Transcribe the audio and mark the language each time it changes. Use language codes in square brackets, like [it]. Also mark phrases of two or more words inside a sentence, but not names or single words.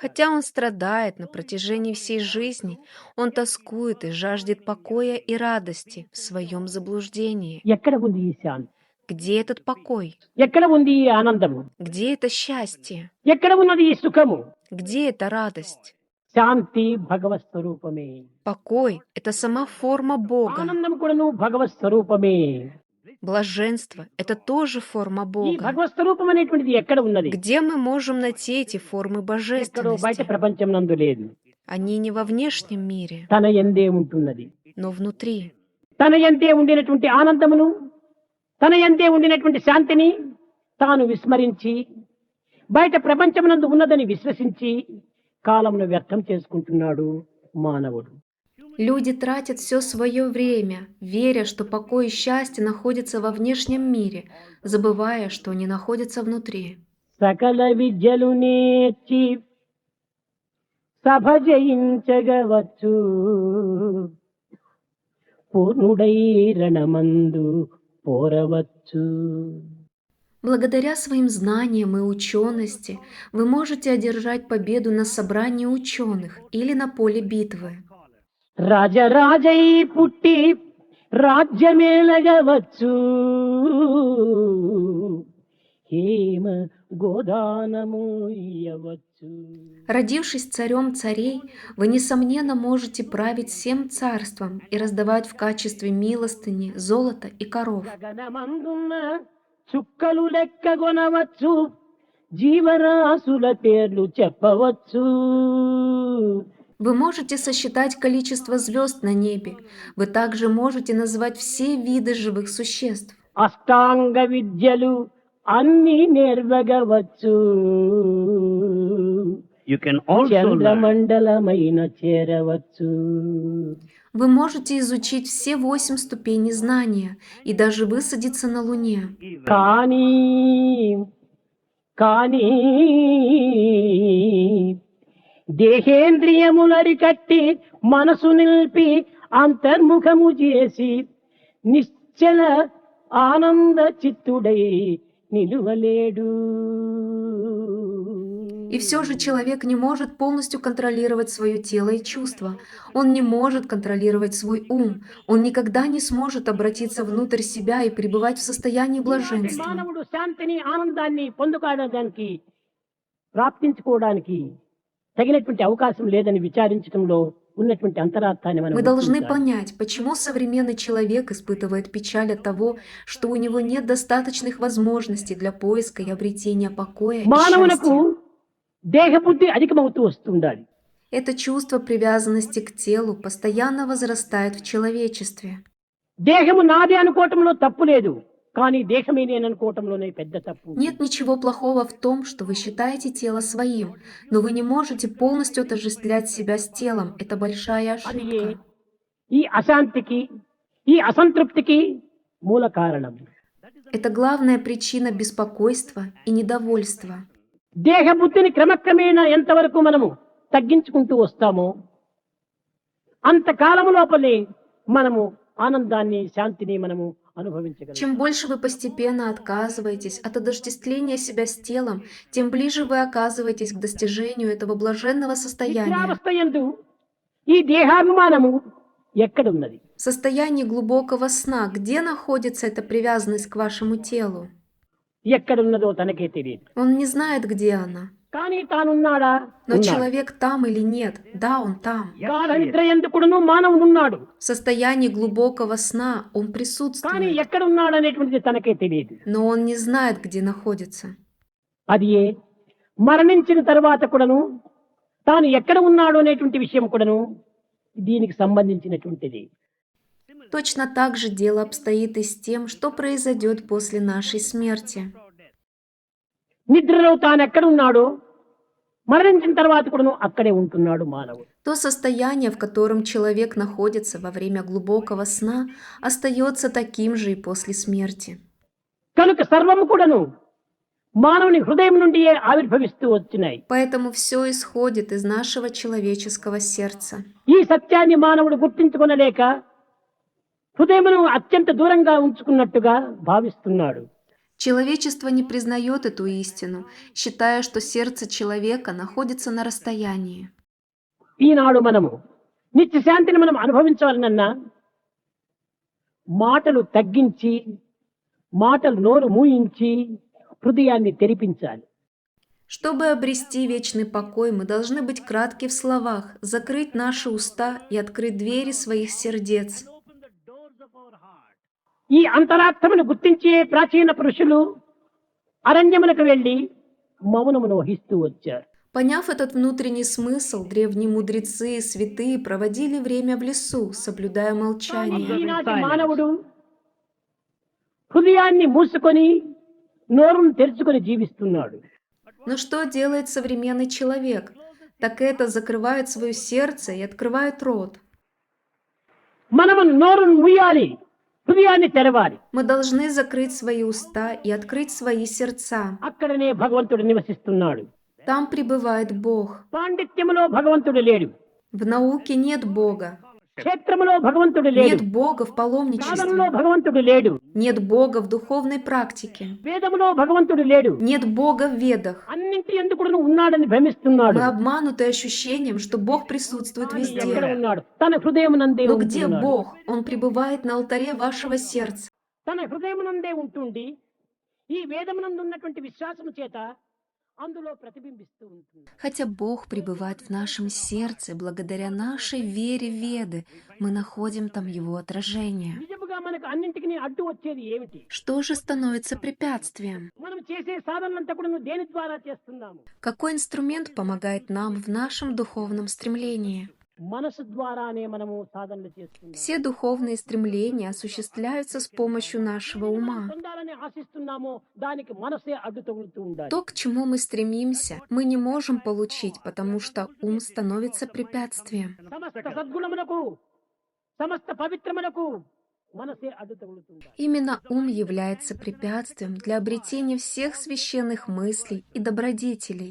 [ru] Хотя он страдает на протяжении всей жизни, он тоскует и жаждет покоя и радости в своем заблуждении. [te] ఎక్కడ ఉంది ఈ శాంతి? [ru] Где этот покой? [te] ఎక్కడ ఉంది ఈ ఆనందము? [ru] Где это счастье? [te] ఎక్కడ ఉన్నది ఈ సుఖము? [ru] Где эта радость? [te] శాంతి భగవత్ స్వరూపమే. [ru] Покой — это сама форма Бога. [te] ఆనందం కూడాను భగవత్ స్వరూపమే. [ru] Блаженство — это тоже форма [te] ఈ [ru] Бога. [te] భగవత్ స్వరూపం అనేటువంటిది ఎక్కడ ఉన్నది? [ru] Где мы можем найти эти формы [te] ఎక్కడో బయట [ru] божественности? [te] ప్రపంచం నందు లేదు, [ru] Они не во внешнем мире, [te] తన యందే ఉంటున్నది. [ru] но внутри. [te] తన యందే ఉండినటువంటి ఆనందమును, తన యందే ఉండినటువంటి శాంతిని తాను విస్మరించి బయట ప్రపంచమునందు ఉన్నదని విశ్వసించి కాలమును వ్యర్థం చేసుకుంటున్నాడు మానవుడు. [ru] Люди тратят все свое время, веря, что покой и счастье находятся во внешнем мире, забывая, что они находятся внутри. [te] సకల విద్యలు నేర్చి సభ జయించగవచ్చు, పూర్ణుడై రణమందు పోరవచ్చు. [ru] Благодаря своим знаниям и учености вы можете одержать победу на собрании ученых или на поле битвы. [te] రాజరాజై పుట్టి రాజ్యమేలగవచ్చు, హేమ గోదానము ఇయ్యవచ్చు. [ru] Родившись царем царей, вы, несомненно, можете править всем царством и раздавать в качестве милостыни золото и коров. [te] గగనమందున్న చుక్కలు లెక్కగొనవచ్చు, జీవరాశుల పేర్లు చెప్పవచ్చు. [ru] Вы можете сосчитать количество звезд на небе. Вы также можете назвать все виды живых существ. [te] అష్టాంగ విద్యలు అన్ని నేర్వగవచ్చు, [en] You can also learn [te] చంద్రమండలమైన చేరవచ్చు. [ru] Вы можете изучить все 8 ступеней знания и даже высадиться на Луне. [te] కానీ కానీ దేహేంద్రియములరికట్టి మనసు నిలిపి అంతర్ముఖము చేసి నిశ్చల ఆనంద చిత్తుడై నిలువలేడు. [ru] И все же человек не может полностью контролировать свое тело и чувства. Он не может контролировать свой ум. Он никогда не сможет обратиться внутрь себя и пребывать в состоянии блаженства. [te] మానవుడు శాంతిని ఆనందాన్ని పొందుకోవడానికి ప్రాప్తించుకోవడానికి తగినటువంటి అవకాశం లేదని విచారించడంలో ఉన్నటువంటి అంతరార్థాన్ని మనం [ru] Мы должны [te] గుర్తించాలి. [ru] понять, почему современный человек испытывает печаль от того, что у него нет достаточных возможностей для поиска и обретения покоя и [te] మానవునకు [ru] счастья. [te] దేహబుద్ధి అధికమవుతూ వస్తుండాలి. [ru] Это чувство привязанности к телу постоянно возрастает в человечестве. [te] దేహము నాది అనుకోవటంలో తప్పు లేదు, కానీ దేహమే నేను అనుకోవటంలోనే పెద్ద తప్పు. [ru] Нет ничего плохого в том, что вы считаете тело своим, но вы не можете полностью отождествлять себя с телом. Это большая [te] అది [ru] ошибка. [te] ఈ అశాంతికి, ఈ అసంతృప్తికి మూల కారణం. [ru] Это главная причина беспокойства и недовольства. [te] దేహబుద్ధిని క్రమక్రమేణా ఎంతవరకు మనము తగ్గించుకుంటూ వస్తామో అంతకాలము లోపలే మనము ఆనందాన్ని, శాంతిని మనము అనుభవించగలం. [ru] Чем больше вы постепенно отказываетесь от отождествления себя с телом, тем ближе вы оказываетесь к достижению этого блаженного состояния. [te] నిద్రావస్థ యందు ఈ దేహాభిమానము ఎక్కడున్నది? [ru] В состоянии глубокого сна, где находится эта привязанность к вашему телу? [te] ఎక్కడున్నదో తనకే తెలియదు. [ru] Он не знает, где она. [te] కానీ తానున్నాడా? [ru] Но [te] ఉన్నాడు. [ru] человек там или нет? Да, он там. [te] గాఢ నిద్ర ఎందుకుడును మానవుడున్నాడు, [ru] В состоянии глубокого сна он [te] కానీ [ru] присутствует, [te] ఎక్కడున్నాడు అనేటువంటిది తనకే తెలియదు. [ru] но он не знает, где находится. [te] అది మరణించిన తర్వాత కూడాను తాను ఎక్కడ ఉన్నాడు అనేటువంటి విషయం కూడాను దీనికి సంబంధించినటువంటిది. [ru] Точно так же дело обстоит и с тем, что произойдет после нашей смерти. [te] నిద్రలో తాను ఎక్కడున్నాడో మరణించిన తర్వాత కూడాను అక్కడే ఉంటున్నాడు మానవుడు. [ru] То состояние, в котором человек находится во время глубокого сна, остается таким же и после смерти. [te] కనుక సర్వము కూడాను మానవుని హృదయం నుండియే ఆవిర్భవిస్తూ వచ్చినాయి. [ru] Поэтому все исходит из нашего человеческого сердца. [te] ఈ సత్యాన్ని మానవుడు గుర్తించుకొనలేక హృదయమును అత్యంత దూరంగా ఉంచుకున్నట్టుగా భావిస్తున్నాడు. [ru] Человечество не признает эту истину, считая, что сердце человека находится на расстоянии. [te] ఈనాడు మనము నిత్య శాంతిని మనం అనుభవించాలనన్నా మాటలు తగ్గించి మాటలు నోరు మూయించి హృదయాన్ని తెరిపించాలి. [ru] Чтобы обрести вечный покой, мы должны быть кратки в словах, закрыть наши уста и открыть двери своих сердец. [te] ఈ అంతరార్థమును గుర్తించే ప్రాచీన పురుషులు అరణ్యములకు వెళ్లి మౌనమును వహిస్తూ వచ్చారు. [ru] Поняв этот внутренний смысл, древние мудрецы и святые проводили время в лесу, соблюдая молчание. [te] ఈనాటి మానవుడు హృదయాన్ని మూసుకొని నోరును తెరుచుకొని జీవిస్తున్నాడు. [ru] Но что делает современный человек? Так это закрывает свое сердце и открывает рот. [te] మనము నోరును మూయాలి, హృదయాన్ని తెరవాలి. [ru] Мы должны закрыть свои уста и открыть свои сердца. [te] అక్కడనే భగవంతుడు నివసిస్తున్నాడు. [ru] Там пребывает Бог. [te] పాండిత్యములో భగవంతుడు లేడు. [ru] В науке нет Бога. [te] క్షేత్రములో భగవంతుడు లేడు. [ru] Нет Бога в [te] సాధనలో [ru] паломничестве. [te] భగవంతుడు లేడు. [ru] Нет Бога в духовной практике. [te] వేదములో భగవంతుడు లేడు. [ru] Нет Бога в ведах. [te] అన్నింటి ఎందుకు ఉన్నాడని భ్రమిస్తున్నాడు. [ru] Мы обмануты ощущением, что Бог присутствует [te] ఎక్కడ [ru] везде. [te] ఉన్నాడు? తన హృదయమునందే [ru] Но где [te] ఉంటున్నాడు. [ru] Бог? Он пребывает на алтаре вашего сердца. [te] తన హృదయమునందే ఉంటుండి ఈ వేదమునందు ఉన్నటువంటి విశ్వాసము చేత అందులో ప్రతిబింబిస్తూ ఉంటుంది. [ru] Хотя Бог пребывает в нашем сердце, благодаря нашей вере в Веды, мы находим там Его отражение. [te] నిజముగా మనకు అన్నింటికి అడ్డు వచ్చేది ఏమిటి? [ru] Что же становится препятствием? [te] మనం చేసే సాధనలంతా కూడా దేని ద్వారా చేస్తున్నాము? [ru] Какой инструмент помогает нам в нашем духовном стремлении? [te] మనసు ద్వారానే మనము సాధనలు చేస్తున్నాము. [ru] Все духовные стремления осуществляются с помощью нашего ума. [te] పొందాలని ఆశిస్తున్నామో దానికి మనసే అడ్డు తగులుతూ ఉండాలి. [ru] То, к чему мы стремимся, мы не можем получить, потому что ум становится препятствием. [te] సమస్త సద్గుణములకు సమస్త పవిత్రములకు మనసే అడ్డు తగులుతూ ఉండాలి. [ru] Именно ум является препятствием для обретения всех священных мыслей и добродетелей.